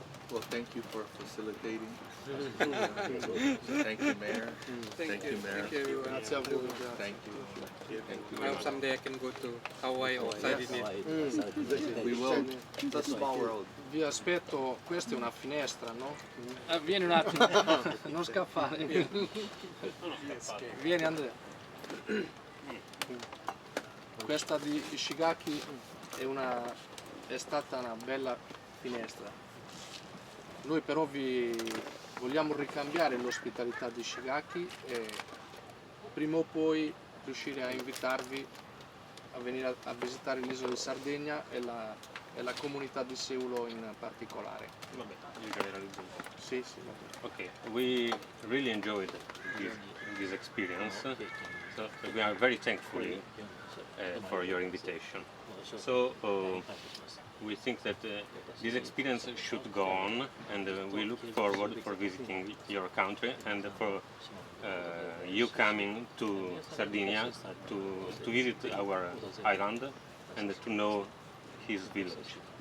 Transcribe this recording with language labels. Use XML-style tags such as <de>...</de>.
<en>Well, thank you for facilitating. Thank you, Mayor. Thank you, Mayor. Thank you everyone.</en> <it>Grazie a voi.</it> <en>Thank you. Thank you. I hope someday I can go to Hawaii or Sardinia. We will. It's a small world.</en> <it>Vi aspetto, questa è una finestra, no? Vieni un attimo, non scappare. Vieni Andrea. Questa di Ishigaki è stata una bella finestra. Noi però vi vogliamo ricambiare l'ospitalità di Ishigaki e prima o poi riuscire a invitarvi a venire a visitare l'isola di Sardegna e e la comunità di Seulo in particolare. Vabbè, io generalizzo un po'. Sì, sì.</it> <en>Okay, we really enjoyed this experience, so we are very thankful for your invitation. So we think that this experience should go on, and we look forward for visiting your country and for you coming to Sardinia to visit our island and to know his village.</en>